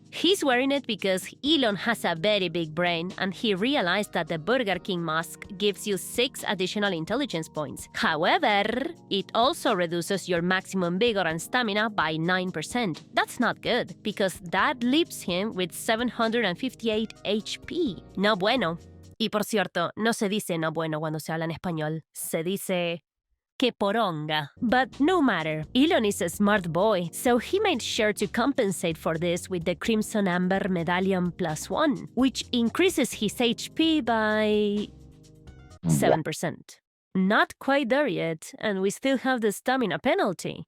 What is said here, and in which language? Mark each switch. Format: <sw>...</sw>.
<en>He's wearing it because Elon has a very big brain, and he realized that the Burger King mask gives you 6 additional intelligence points. However, it also reduces your maximum vigor and stamina by 9%. That's not good, because that leaves him with 758 HP.</en> <es>No bueno. Y por cierto, no se dice no bueno cuando se habla en español. Se dice que poronga.</es> <en>But no matter, Elon is a smart boy, so he made sure to compensate for this with the Crimson Amber Medallion +1, which increases his HP by 7%. Not quite there yet, and we still have the stamina penalty.</en>